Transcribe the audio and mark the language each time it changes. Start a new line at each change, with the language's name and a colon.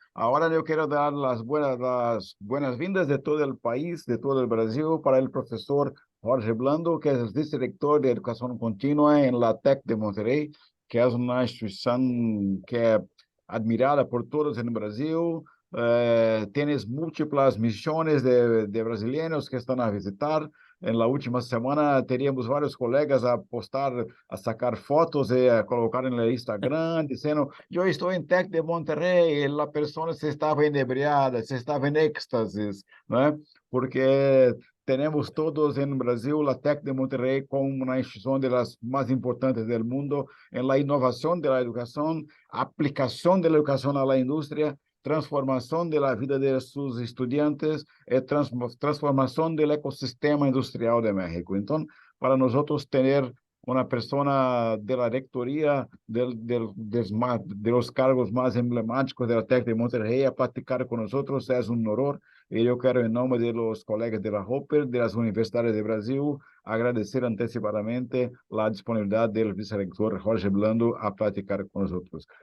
Spanish: Ahora yo quiero dar las buenas-vindas de todo el país, de todo el Brasil, para el profesor Jorge Blando, que es vice-rector de Educación Continua en la TEC de Monterrey, que es una institución que es admirada por todos en Brasil. Tienes múltiples misiones de brasileños que están a visitar. En la última semana
Portuguese: teríamos vários colegas a postar, a sacar fotos e a colocar no Instagram, dizendo: eu estou em Tec de Monterrey, e a pessoa se estava enebriada, se estava em êxtasis, né? Porque temos todos no Brasil a Tec de Monterrey como uma instituição das mais importantes do mundo em la inovação da educação, aplicação da educação à indústria, transformação da vida de seus estudantes e transformação do ecossistema industrial de México. Então, para nós ter
Spanish: una persona de la rectoría de los cargos más emblemáticos de la TEC de Monterrey a platicar con nosotros. Es un honor. Y yo quiero, en nombre de los colegas de la Hopper, de las universidades de Brasil, agradecer antecipadamente la disponibilidad del vicerrector Jorge Blando a platicar con nosotros.